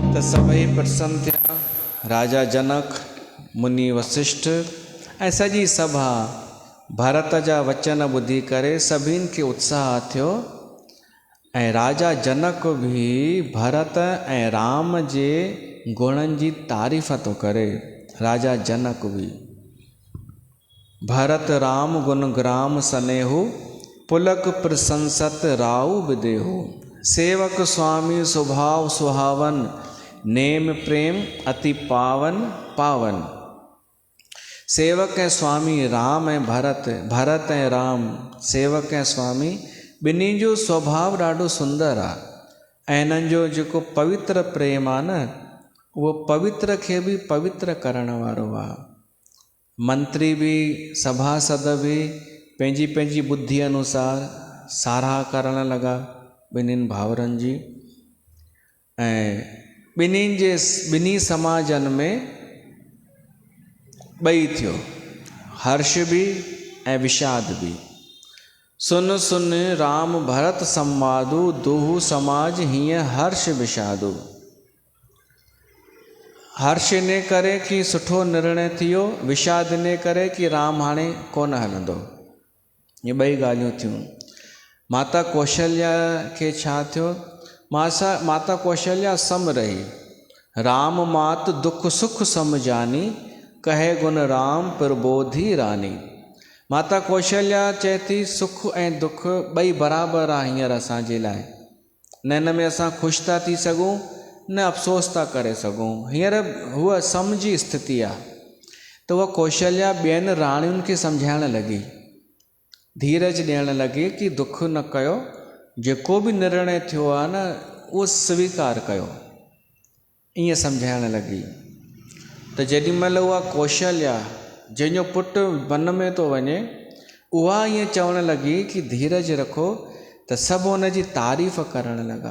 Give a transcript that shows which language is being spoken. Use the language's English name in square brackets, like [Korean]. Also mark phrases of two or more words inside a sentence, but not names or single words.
[Sindhi] सभई प्रसन्न थिया। राजा जनक, मुनि वशिष्ठ ऐं सॼी सभा भरत जा वचन ॿुधी करे सभिनि खे उत्साह थियो। ऐं राजा जनक बि भरत ऐं राम जे गुणनि जी तारीफ़ थो करे। [Awadhi] राजा जनक बि भरत राम गुण ग्राम सनेहु, पुलक प्रशंसत राउ विदेहु। सेवक स्वामी स्वभाव सुहावन, नेम प्रेम अति पावन पावन। [Sindhi] सेवक ऐं स्वामी राम ऐं भरत, भरत ऐं राम सेवक ऐं स्वामी ॿिन्ही जो स्वभाव ॾाढो सुंदर आहे। ऐं इन्हनि जो जेको पवित्र प्रेम आहे न, उहो पवित्र खे बि पवित्र करण वारो आहे। मंत्री बि सभासद बि पंहिंजी पंहिंजी बुद्धि अनुसार साराह करण लॻा ॿिन्हिनि भाउरनि जी। ऐं ॿिन्ही समाजनि में ॿई थियो, हर्ष बि ऐं विषाद बि। [Awadhi] सुन सुन राम भरत संवादु, दुहु समाज हीअं हर्ष विषादु। [Sindhi] हर्ष इन करे कि सुठो निर्णय थियो, विषाद इन करे कि राम हाणे कोन हलंदो। ये ॿई ॻाल्हियूं थियूं। माता कौशल्या खे छा थियो? माता कौशल्या सम रही। [Awadhi] राम मात दुख सुख समझानी, कहे गुण राम प्रबोधी रानी। [Sindhi] माता कौशल्या चए थी सुख ऐं दुख ॿई बराबरि आहे हींअर असांजे लाइ। न हिन में असां ख़ुशि था थी सघूं, न अफ़सोस था करे सघूं। हींअर हूअ सम जी स्थिति आहे। त उहा कौशल्या ॿियनि राणियुनि खे सम्झाइण लॻी, धीरज ॾियण लॻी कि दुख न कयो, जेको बि निर्णय थियो आहे न उहो स्वीकार कयो, ईअं सम्झाइण लॻी। त जेॾीमहिल उहा कौशल्या जंहिंजो पुटु वन में थो वञे, उहा ईअं चवण लॻी कि धीरज रखो, त सभु हुन जी तारीफ़ करण लॻा।